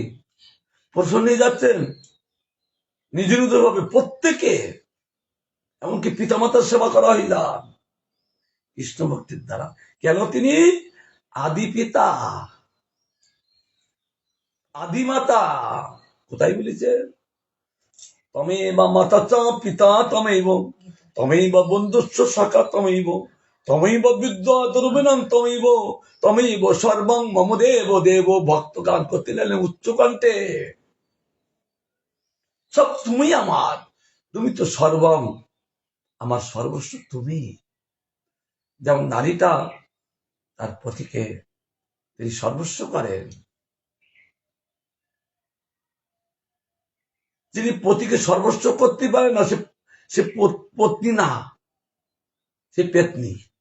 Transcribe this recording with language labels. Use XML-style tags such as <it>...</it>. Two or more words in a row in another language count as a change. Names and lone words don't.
<bn>প্রসন্ন হয়ে যাচ্ছেন নিজের ভাবে প্রত্যেকে, এমনকি পিতামাতার সেবা করা হয়ে যান কৃষ্ণ ভক্তির দ্বারা। কেন? তিনি আদি পিতা আদি মাতা। কোথায় বলেছে?</bn> <sa>তমেব মাতা চ পিতা তমেব, তমেব বন্ধুস্ব সখা তমেব, তমেব বিদ্যা দুর্বিনং তমেব, তমেব সর্বং মম দেব দেব।</sa> <bn>ভক্ত গান করতে লাগলেন উচ্চ কণ্ঠে, সব তুমি আমার, তুমি তো সর্বং, আমার সর্বস্ব তুমি। যেমন নারীটা তার পতিকে তিনি সর্বস্ব করেন, যিনি পতিকে সর্বস্ব করতে পারে না সে পত্নী না, সে পেতনি।</bn>